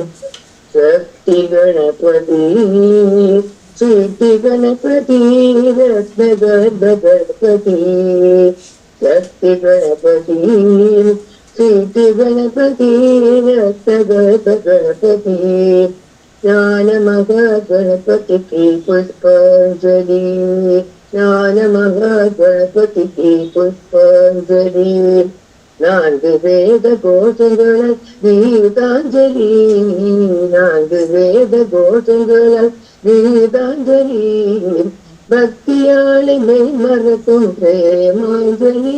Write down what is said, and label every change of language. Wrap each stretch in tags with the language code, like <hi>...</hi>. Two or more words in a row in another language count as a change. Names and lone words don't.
<sa>शक्ति गणपति सिद्धि गणपति रत्न गणपति शक्ति गणपति सिद्धि गणपति रत्न गणपति</sa> <hi>ज्ञान महा गणपति की पुष्पांजलि</hi> <ta>ஞான மகா கணபதிக்கு புஷ்பாஞ்சலி. நான்கு வேத கோஷங்களால் கீதாஞ்சலி. நான்கு வேத கோஷங்களால் கீதாஞ்சலி. பக்தியாலே மெய் மறக்கும் பிரேமாஞ்சலி.</ta>